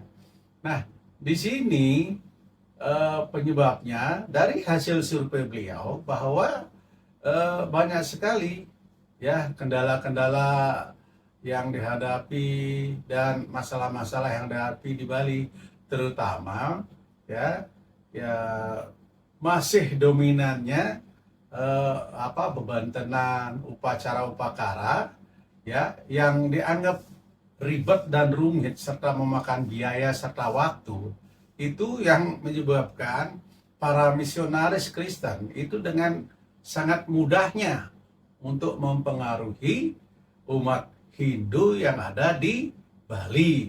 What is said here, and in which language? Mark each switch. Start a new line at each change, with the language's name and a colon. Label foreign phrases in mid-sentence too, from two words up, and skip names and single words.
Indonesian: Nah, di sini penyebabnya dari hasil survei beliau bahwa banyak sekali, ya, kendala-kendala yang dihadapi dan masalah-masalah yang dihadapi di Bali, terutama ya ya masih dominannya beban tenan, upacara upakara ya yang dianggap ribet dan rumit serta memakan biaya serta waktu, itu yang menyebabkan para misionaris Kristen itu dengan sangat mudahnya untuk mempengaruhi umat Hindu yang ada di Bali.